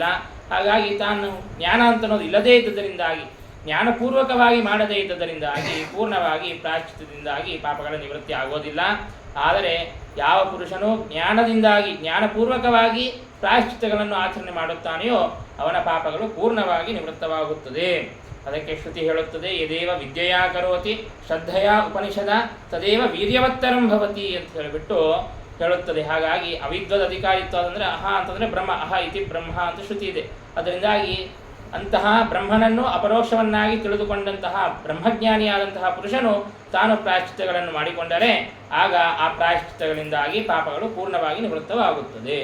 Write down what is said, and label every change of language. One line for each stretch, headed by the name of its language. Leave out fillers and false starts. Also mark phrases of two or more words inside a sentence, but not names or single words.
Kannada: ಹಾಗಾಗಿ ತಾನು ಜ್ಞಾನ ಅಂತನ್ನೋದು ಇಲ್ಲದೇ ಇದ್ದುದರಿಂದಾಗಿ, ಜ್ಞಾನಪೂರ್ವಕವಾಗಿ ಮಾಡದೇ ಇದ್ದುದರಿಂದಾಗಿ ಪೂರ್ಣವಾಗಿ ಪ್ರಾಯಶ್ಚಿತ್ತದಿಂದಾಗಿ ಪಾಪಗಳ ನಿವೃತ್ತಿ ಆಗೋದಿಲ್ಲ. ಆದರೆ ಯಾವ ಪುರುಷನು ಜ್ಞಾನದಿಂದಾಗಿ ಜ್ಞಾನಪೂರ್ವಕವಾಗಿ ಪ್ರಾಯಶ್ಚಿತ್ತಗಳನ್ನು ಆಚರಣೆ ಮಾಡುತ್ತಾನೆಯೋ ಅವನ ಪಾಪಗಳು ಪೂರ್ಣವಾಗಿ ನಿವೃತ್ತವಾಗುತ್ತದೆ. ಅದಕ್ಕೆ ಶ್ರುತಿ ಹೇಳುತ್ತದೆ,
Sanskrit: ಯದೇವ ವಿದ್ಯೆಯಾ ಕರೋತಿ ಶ್ರದ್ಧೆಯ ಉಪನಿಷದ ತದೇವ ವೀರ್ಯವತ್ತರಂ ಭವತಿ
Kannada: ಅಂತ ಹೇಳಿಬಿಟ್ಟು ಹೇಳುತ್ತದೆ. ಹಾಗಾಗಿ ಅವಿದ್ವದ್ ಅಧಿಕಾರಿತ್ವ ಅಂದರೆ ಅಹ ಅಂತಂದರೆ ಬ್ರಹ್ಮ,
Sanskrit: ಅಹ ಇತಿ ಬ್ರಹ್ಮ
Kannada: ಅಂತ ಶ್ರುತಿ ಇದೆ. ಅದರಿಂದಾಗಿ ಅಂತಹ ಬ್ರಹ್ಮನನ್ನು ಅಪರೋಕ್ಷವನ್ನಾಗಿ ತಿಳಿದುಕೊಂಡಂತಹ ಬ್ರಹ್ಮಜ್ಞಾನಿಯಾದಂತಹ ಪುರುಷನು ತಾನು ಪ್ರಾಯಶ್ಚಿತ್ತಗಳನ್ನು ಮಾಡಿಕೊಂಡರೆ ಆಗ ಆ ಪ್ರಾಯಶ್ಚಿತ್ತಗಳಿಂದಾಗಿ ಪಾಪಗಳು ಪೂರ್ಣವಾಗಿ ನಿವೃತ್ತವಾಗುತ್ತದೆ.